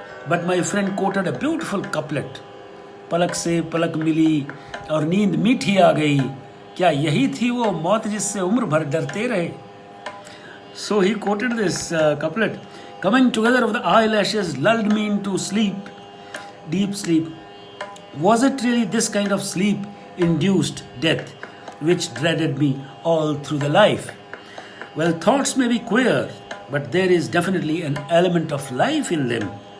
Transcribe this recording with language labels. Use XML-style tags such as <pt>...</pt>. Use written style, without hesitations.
<en>But my friend quoted a beautiful couplet.</en> <hi>पलक से पलक मिली और नींद मीठी आ गई, क्या यही थी वो मौत जिससे उम्र भर डरते रहे?</hi> <en>So he quoted this couplet. Coming together of the eyelashes lulled me into sleep, deep sleep. Was it really this kind of sleep-induced death which dreaded me all through the life? Well, thoughts may be queer, but there is definitely an element of life in them.</en>